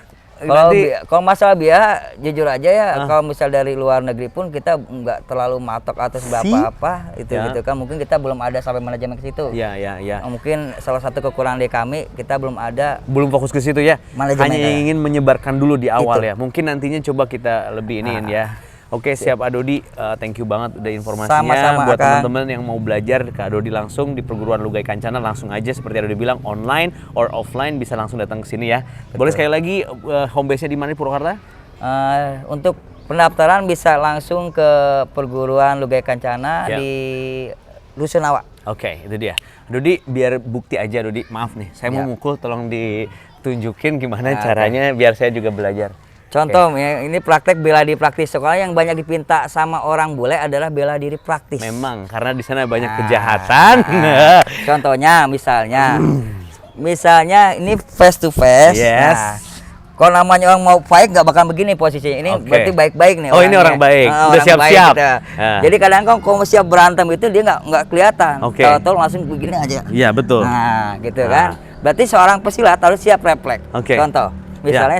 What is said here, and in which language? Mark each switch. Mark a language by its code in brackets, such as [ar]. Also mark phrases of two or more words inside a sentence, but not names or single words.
[id] Kalau masalah biaya, jujur aja ya, kalau misal dari luar negeri pun kita nggak terlalu matok atas berapa apa itu Ya. gitu kan. Mungkin kita belum ada sampai manajemen ke situ. Ya. Mungkin salah satu kekurangan dari kami, kita belum ada. Belum fokus ke situ ya. Manajemen, Hanya ya. ingin menyebarkan dulu di awal Itu. ya. Mungkin nantinya coba kita lebih iniin ya. Oke, siap Adodi. [en] Thank you [id] banget udah informasinya. Sama-sama, Buat Kang. teman-teman yang mau belajar ke Adodi langsung di perguruan Lugai Kancana, langsung aja seperti Adodi bilang, [en] online or offline [id] bisa langsung datang ke sini ya. Boleh sekali lagi [en] home base- [id] nya di mana di Purwakarta? Untuk pendaftaran bisa langsung ke perguruan Lugai Kancana Ya. di Rusunawa. Oke, itu dia. Dodi, biar bukti aja Dodi. Maaf nih, saya mau Ya. mukul, tolong ditunjukin gimana Nah, caranya biar saya juga belajar. Contoh ya, ini praktek bela diri praktis. Soalnya yang banyak dipinta sama orang bule adalah bela diri praktis. Memang, karena di sana banyak Nah, kejahatan. Contohnya misalnya ini [en] face to face. [id] Yes. Nah, kalau namanya orang mau fight nggak bakal begini posisinya. Ini Oke. berarti baik-baik nih. Oh, ini orangnya. orang baik. Udah orang siap-siap. baik, gitu. Ah. Jadi kadang kalau siap berantem itu dia nggak kelihatan. Oke. Tahu-tahu langsung begini aja. Iya, betul. Nah, gitu Ah. kan. Berarti seorang pesilat harus siap refleks. Oke. Contoh, misalnya